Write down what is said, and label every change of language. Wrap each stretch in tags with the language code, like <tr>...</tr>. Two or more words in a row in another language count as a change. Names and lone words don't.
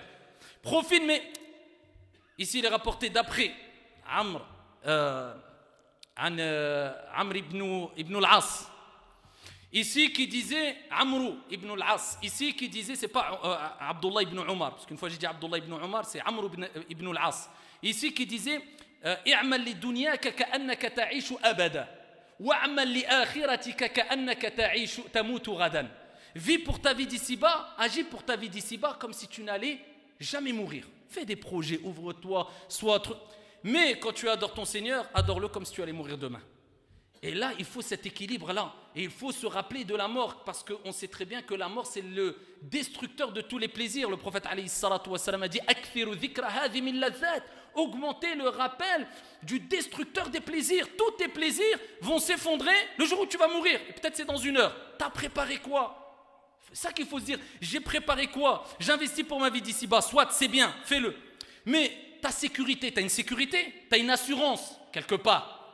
<fr>Profite, mais ici il est rapporté d'après Amr ibn al-As. Ici qui disait Amr ibn al-As. Ici qui disait, c'est pas Abdullah ibn Omar, parce qu'une fois j'ai dit Abdullah ibn Omar, c'est Amr ibn al-As. Ici qui disait</fr> <ar>اعمل لدنياك كأنك تعيش أبدا واعمل لآخرتك كأنك تعيش تموت غدا.</ar> <fr>Vis pour ta vie d'ici-bas, agis pour ta vie d'ici-bas comme si tu n'allais jamais mourir. Fais des projets, ouvre-toi, sois truc. Mais quand tu adores ton Seigneur, adore-le comme si tu allais mourir demain. Et là, il faut cet équilibre-là. Et il faut se rappeler de la mort, parce qu'on sait très bien que la mort, c'est le destructeur de tous les plaisirs. Le prophète</fr> <ar>عليه الصلاة والسلام</ar> <fr>a dit</fr> <ar>أكثروا ذكر هذي من لذات.</ar> <fr>Augmenter le rappel du destructeur des plaisirs. Tous tes plaisirs vont s'effondrer le jour où tu vas mourir. Et peut-être c'est dans 1 heure. T'as préparé quoi? C'est ça qu'il faut se dire. J'ai préparé quoi? J'investis pour ma vie d'ici-bas. Soit, c'est bien, fais-le. Mais ta sécurité, tu as une sécurité, tu as une assurance, quelque part.</fr>